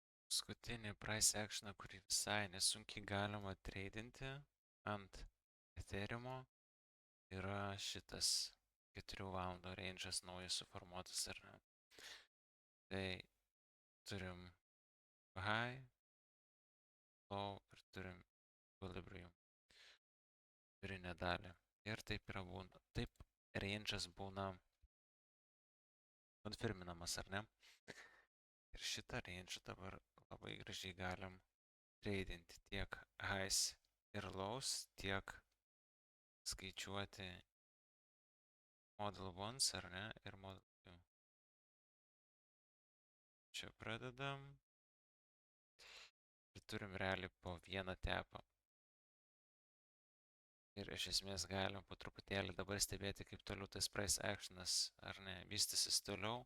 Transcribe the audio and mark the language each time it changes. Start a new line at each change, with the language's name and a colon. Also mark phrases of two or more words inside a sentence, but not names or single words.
Lithuanian: Paskutinį
English: price actioną,
Lithuanian: kurį visai nesunkiai galima treidinti ant Ethereum, yra šitas 4 valandų range'as naujas suformuotas, ar ne? Tai turim
English: high, low
Lithuanian: ir turim equilibrium vidurinę dalį. Ir taip yra būna, taip range'as būna konfirminamas, ar ne? Ir šitą range dabar labai gražiai galim treidinti tiek highs ir lows, tiek skaičiuoti
English: model ones,
Lithuanian: ar ne, ir
English: model two.
Lithuanian: Čia pradedam ir turim realiai po vieną tepą. Ir iš esmės galim po truputėlį dabar stebėti, kaip toliau tas
English: price actionas,
Lithuanian: ar ne, vystysis toliau.